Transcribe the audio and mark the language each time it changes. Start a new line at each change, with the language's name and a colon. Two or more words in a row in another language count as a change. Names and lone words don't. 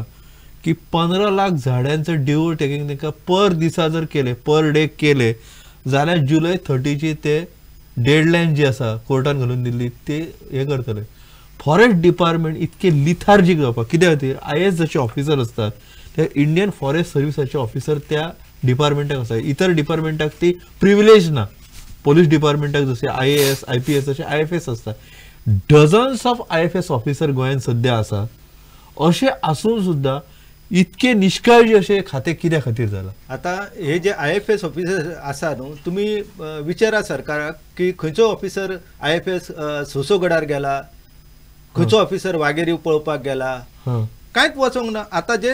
Konkani: की 15 लाख झाडांचं
English: dio tagging
Konkani: तांकां पर दिसा जर केले
English: per day
Konkani: केले जाल्यार जुलय 30ची ते डेडलायन जी आसा कोर्टान घालून दिल्ली ते हे करतले फॉरेस्ट डिपार्टमेंट इतके लिथार्जीक जावपाक कित्या खातीर IAS जशे ऑफिसर असतात ते इंडियन फॉरेस्ट सर्विसाचे ऑफिसर त्या डिपार्टमेंटाक आसा इतर डिपार्टमेंटाक ती प्रिविलेज ना पोलीस डिपार्टमेंटाक जसे IAS IPS अशे IFS असतात
English: dozens of IFS officer
Konkani: गोंयांत सध्या आसा अशें आसून सुद्धा इतके निष्काळजी असे खाते कित्या खातीर जाला आता हे जे IFS ऑफिसर आसा न्हू तुम्ही विचारा सरकाराक की खंयचो ऑफिसर IFS सोसोगडार गेला खंयचो ऑफिसर वाघेरी पळोवपाक गेला कांयच वचोंक ना आता जे